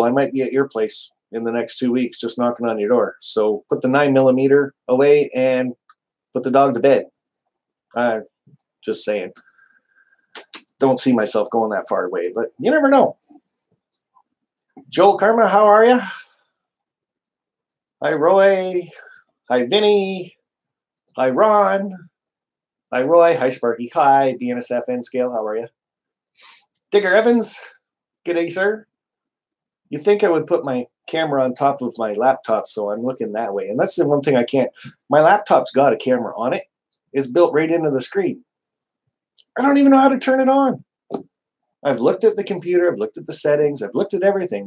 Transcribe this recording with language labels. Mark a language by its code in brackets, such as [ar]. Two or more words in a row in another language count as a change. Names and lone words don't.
[en] I might be at your place in the next 2 weeks, just knocking on your door. So put the 9mm away and put the dog to bed. Just saying. Don't see myself going that far away, but you never know. Joel Karma, how are you? Hi, Roy. Hi, Vinny. Hi, Ron. Hi, Roy. Hi, Sparky. Hi, BNSF N Scale. How are you? Digger Evans. G'day, sir. You think I would put my camera on top of my laptop so I'm looking that way. And that's the one thing I can't. My laptop's got a camera on it. It's built right into the screen. I don't even know how to turn it on. I've looked at the computer. I've looked at the settings. I've looked at everything.